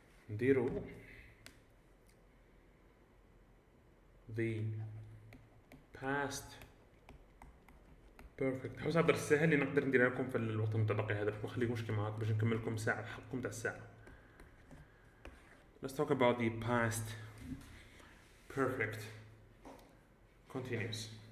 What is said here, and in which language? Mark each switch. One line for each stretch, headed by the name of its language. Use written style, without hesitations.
Arabic: نديرو the past perfect. حوس هذا السهل اللي نقدر نديرها لكم في الوقت المتبقي هذا، باش ما نخليكمش كيما هاك باش نكمل لكم ساعة حقكم تاع الساعة.
English: Let's talk about the past perfect continuous.